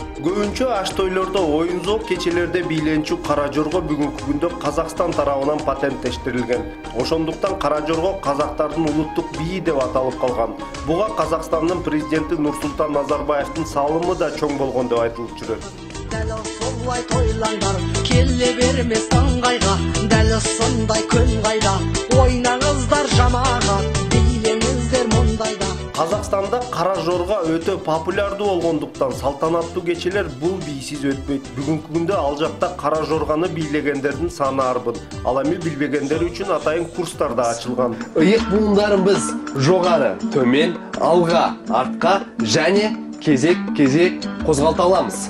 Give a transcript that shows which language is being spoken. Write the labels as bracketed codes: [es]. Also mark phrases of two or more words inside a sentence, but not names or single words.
[ky] Көбүнчө аш тойлордо, оюн-зоок кечелерде бийленчү кара жорго бүгүнкү күндө Казакстан тарабынан патенттештирилген. Ошондуктан кара жорго казактардын улуттук бийи деп аталып калган. Буга Казакстандын президенти Нурсултан Назарбаевдин салымы да чоң болгон деп айтылып жүрөт. [kk] Дәл солай тойлаңдар, келе бермес ыңғайға, дәл сондай күн қайда, ойнаңыздар жамағат, бийлеңіздер мұндайда. [ky] Казакстанда кара жорго өтө популярдуу болгондуктан салтанаттуу кечелер бул бийсиз өтпөйт. Бүгүнкү күндө ал жакта кара жорганы бийлегендердин саны арбын. Ал эми билбегендер үчүн атайын курстар да ачылган. Ыйык буундарыбыз жогары, төмен, алга, артка жане кезек козголто аламыз.